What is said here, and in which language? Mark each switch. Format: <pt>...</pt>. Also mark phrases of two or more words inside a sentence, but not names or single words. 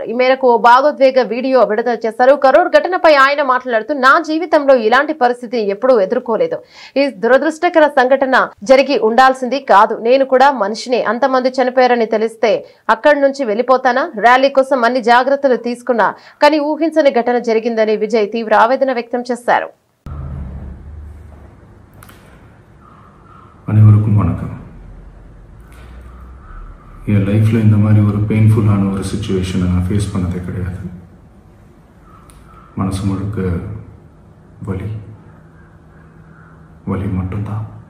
<te>ఈ మేరకు ఓ భావోద్వేగ వీడియో విడుదల చేశారు. కరూర్ ఘటనపై ఆయన మాట్లాడుతూ, నా జీవితంలో ఇలాంటి పరిస్థితిని ఎప్పుడూ ఎదుర్కోలేదు. ఈ దురదృష్టకర సంఘటన జరిగి ఉండాల్సింది కాదు. నేను కూడా మనిషినే. అంతమంది చనిపోయారని తెలిస్తే అక్కడి నుంచి వెళ్ళిపోతానా? ర్యాలీ కోసం అన్ని జాగ్రత్తలు తీసుకున్నా కానీ ఊహించని ఘటన జరిగిందని విజయ్ తీవ్ర ఆవేదన వ్యక్తం చేశారు.</te> <ta>அனைவருக்கும் வணக்கம். என் லைஃப்பில் இந்த மாதிரி ஒரு பெயின்ஃபுல்லான ஒரு சிச்சுவேஷனை நான் ஃபேஸ் பண்ணதே கிடையாது. மனசு முழுக்க வலி மட்டும்தான்.</ta>